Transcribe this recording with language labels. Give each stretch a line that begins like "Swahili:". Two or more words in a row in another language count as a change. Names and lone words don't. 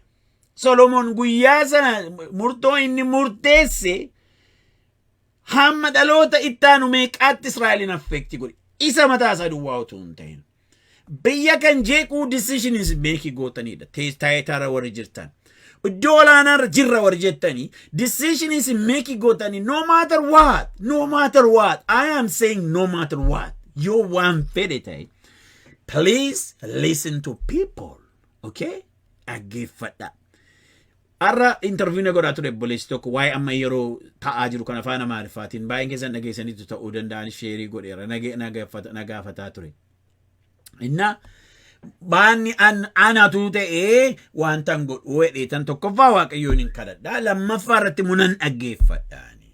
Oromo: Solomoon guyyaa sana murtoo inni murteesse hamma dhaloota ittaanu meeqaatti Israa'elin affeekti godhe. Isa mataa isaa duwwaa utuu hin ta'in. Biyya kan jeequu decisions meekii gootanidha. Taayitaara warri jirtan. Iddoo olaanaa jirra warri jettanii decisions meekii gootanii
English: no matter what. No matter what. I am saying no matter what.
Oromo: Yoo waan fedhe ta'e.
English: Please listen to people.
Oromo: Okay? Dhaggeeffadha. Arra interview na godhaa ture obboleessi tokko waa'ee amma yeroo ta'aa jiru kan afaan Amaariffaatiin baay'een keessan dhageessaniitu ta'uu danda'an sheerii godheera nagaafataa ture. Inna baanni anatu ta'ee wantan godhu wedheetan tokkoffaa waaqayyoon hin kadhadhaa lammaffaa irratti munan dhaggeeffadhaani.